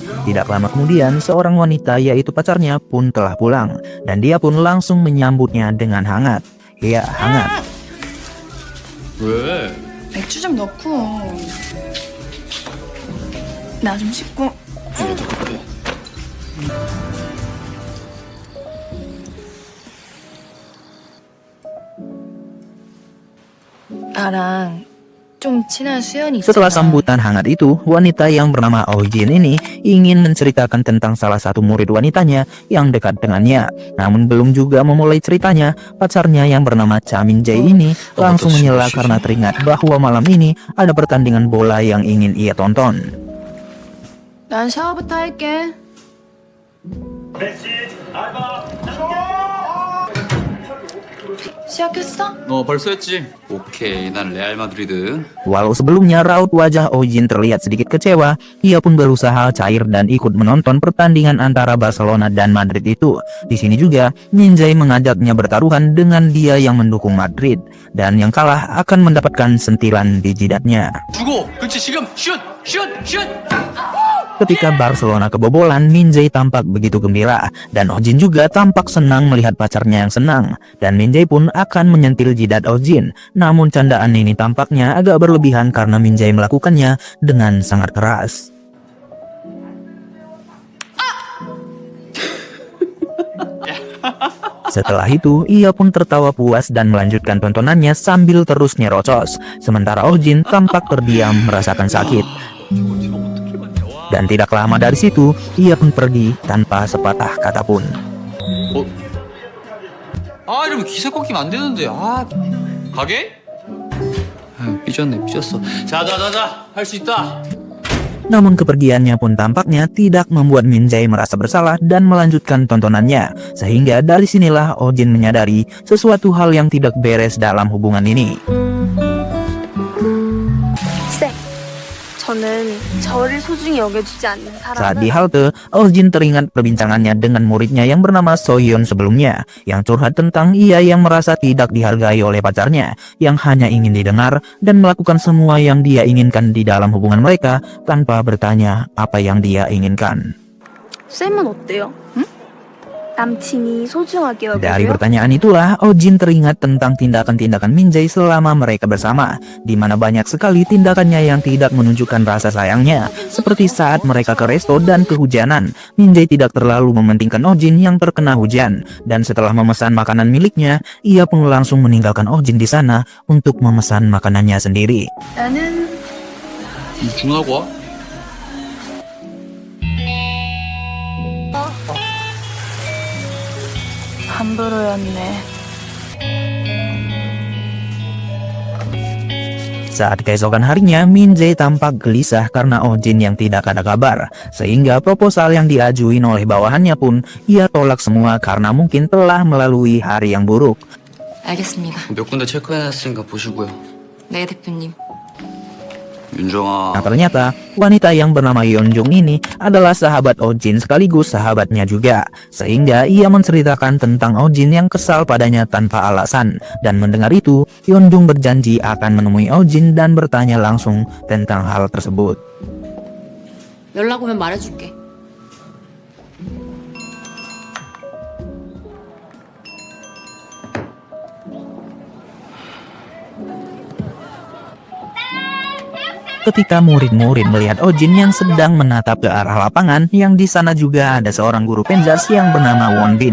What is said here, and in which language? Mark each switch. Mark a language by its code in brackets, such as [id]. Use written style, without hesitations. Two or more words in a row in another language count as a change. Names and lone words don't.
[id] Tidak lama kemudian seorang wanita yaitu pacarnya pun telah pulang. Dan dia pun langsung menyambutnya dengan hangat. Ya, hangat. [ko] 왜? 맥주 좀 넣고 나 좀 씻고 나랑 좀 친한 수연이 있잖아. [id] Setelah sambutan hangat itu, wanita yang bernama Oh Jin ini ingin menceritakan tentang salah satu murid wanitanya yang dekat dengannya. Namun belum juga memulai ceritanya, pacarnya yang bernama Cha Min Jae ini langsung menyela karena teringat bahwa malam ini ada pertandingan bola yang ingin ia tonton. [ko] 난 샤워부터 할게. 시작했어? 벌써 했지? 오케이, 난 레알 마드리드. [id] Walau sebelumnya raut wajah Oh Jin terlihat sedikit kecewa, ia pun berusaha cair dan ikut menonton pertandingan antara Barcelona dan Madrid itu. Di sini juga, Min Jae mengajaknya bertaruhan dengan dia yang mendukung Madrid, dan yang kalah akan mendapatkan sentilan di jidatnya. [ko] 주고, 그렇지 지금 슛, 슛, 슛. [id] Ketika Barcelona kebobolan, Min Jae tampak begitu gembira, dan Oh Jin juga tampak senang melihat pacarnya yang senang. Dan Min Jae pun akan menyentil jidat Oh Jin. Namun candaan ini tampaknya agak berlebihan karena Min Jae melakukannya dengan sangat keras. Setelah itu, ia pun tertawa puas dan melanjutkan tontonannya sambil terus nyerocos. Sementara Oh Jin tampak terdiam merasakan sakit. Dan tidak lama dari situ, ia pun pergi tanpa sepatah kata pun. [ko] 이러면 기세 꺾이면 안 되는데. 가게? 삐졌어. 자, 할 수 있다. [id] Namun kepergiannya pun tampaknya tidak membuat Min Jae merasa bersalah dan melanjutkan tontonannya. Sehingga dari sinilah Oh Jin menyadari sesuatu hal yang tidak beres dalam hubungan ini. [ko] 저는 저를 소중히 여겨주지 않는 [id] Saat di [ko] 사람은 [id] halte, Oh Jin teringat perbincangannya dengan muridnya yang bernama So Hyun sebelumnya, yang curhat tentang ia yang merasa tidak dihargai oleh pacarnya, yang hanya ingin didengar dan melakukan semua yang dia inginkan di dalam hubungan mereka tanpa bertanya apa yang dia inginkan. [ko] 쌤은 어때요? 응? 남친이 소중하게 [id] Dari [ko] 여겨줘요? [id] pertanyaan itulah Oh Jin teringat tentang tindakan-tindakan Min Jae selama mereka bersama, di mana banyak sekali tindakannya yang tidak menunjukkan rasa sayangnya, seperti saat mereka ke resto dan kehujanan. Min Jae tidak terlalu mementingkan Oh Jin yang terkena hujan, dan setelah memesan makanan miliknya, ia pun langsung meninggalkan Oh Jin di sana untuk memesan makanannya sendiri. [ko] 나는 주문하고 와. 함부로였네. [id] Saat keesokan harinya, Min Jae tampak gelisah karena Oh Jin yang tidak ada kabar, sehingga proposal yang diajuin oleh bawahannya pun ia tolak semua karena mungkin telah melalui hari yang buruk. [ko] 알겠습니다. 몇 군데 체크해놨으니까 보시고요. 네, 대표님. 윤정아. [id] Nah ternyata wanita yang bernama Yeonjung ini adalah sahabat Oh Jin sekaligus sahabatnya juga, sehingga ia menceritakan tentang Oh Jin yang kesal padanya tanpa alasan. Dan mendengar itu, Yeonjung berjanji akan menemui Oh Jin dan bertanya langsung tentang hal tersebut. [ko] 연락 오면 말해줄게. [id] Ketika murid-murid melihat Ojin yang sedang menatap ke arah lapangan, yang di sana juga ada seorang guru penjas yang bernama Wonbin.